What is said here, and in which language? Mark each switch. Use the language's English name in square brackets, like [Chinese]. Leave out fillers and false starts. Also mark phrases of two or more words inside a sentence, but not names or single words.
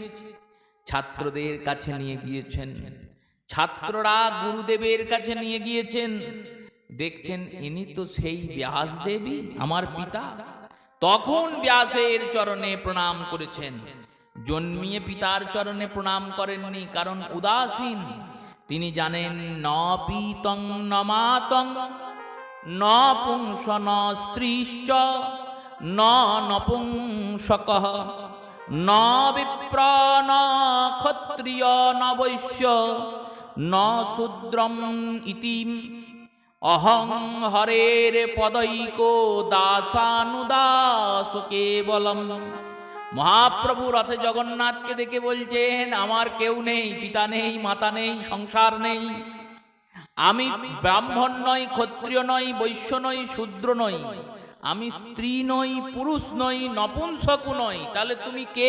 [Bangla] ছাত্রদের কাছে নিয়ে গিয়েছেন, ছাত্ররা গুরুদেবের কাছে নিয়ে গিয়েছেন। দেখছেন ইনি তো সেই ব্যাসদেবী, আমার পিতা। তখন ব্যাসের চরণে প্রণাম করেছেন। জন্মিয়ে পিতার চরণে প্রণাম করেননি, কারণ উদাসীন। তিনি জানেন, [Sanskrit] ন পীতং ন মাতং ন পুংস ন স্ত্রীশ্চ ন নপুংসকঃ ন বিপ্র ন ক্ষত্রিয় ন বৈশ্য ন শূদ্রম ইতিম অহং হরের পদৈক দাসানুদাস কেবলম। [Bangla] মহাপ্রভু রথে জগন্নাথকে দেখে বলছেন, আমার কেউ নেই, পিতা নেই, মাতা নেই, সংসার নেই, আমি ব্রাহ্মণ নই, ক্ষত্রিয় নই, বৈশ্য নই, শূদ্র নই, আমি স্ত্রী নই, পুরুষ নই, নপুংসকও নই, তাহলে তুমি কে?